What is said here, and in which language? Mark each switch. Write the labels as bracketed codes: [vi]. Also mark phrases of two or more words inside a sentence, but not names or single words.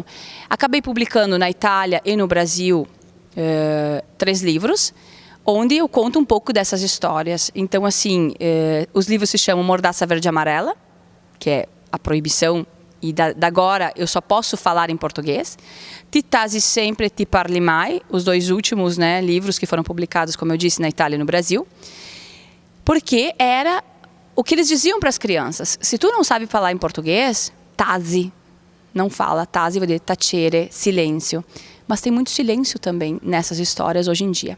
[pt] Acabei publicando na Itália e no Brasil 3 livros, onde eu conto um pouco dessas histórias. Então, assim, os livros se chamam Mordaça Verde e Amarela, que é a proibição, e da agora eu só posso falar em português. [vec] Ti tasi sempre, ti parli mai, [pt] os 2 últimos, né, livros que foram publicados, como eu disse, na Itália e no Brasil, porque era o que eles diziam para as crianças: se tu não sabe falar em português, tasi, não fala, tasi vai dizer tacere, silêncio. Mas tem muito silêncio também nessas histórias hoje em dia.